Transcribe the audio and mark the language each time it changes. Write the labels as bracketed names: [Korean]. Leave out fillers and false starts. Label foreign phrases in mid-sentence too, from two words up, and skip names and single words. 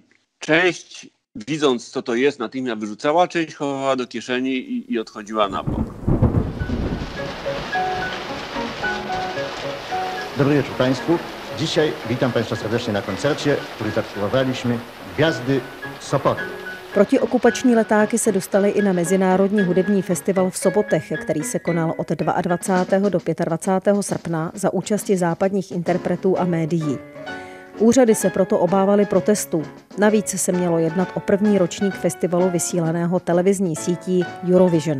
[Polish] Część, widząc co to jest, natychmiast wyrzucała, część chowała do kieszeni i odchodziła na bok. Dobry wieczór Państwu. Dzisiaj witam Państwa serdecznie na koncercie, który zatytułowaliśmy Gwiazdy Sopotu. [Czech] Protiokupační letáky se dostaly i na Mezinárodní hudební festival v Sopotech, který se konal od 22. do 25. srpna za účasti západních interpretů a médií. Úřady se proto obávaly protestů. Navíc se mělo jednat o první ročník festivalu vysílaného televizní sítí Eurovision.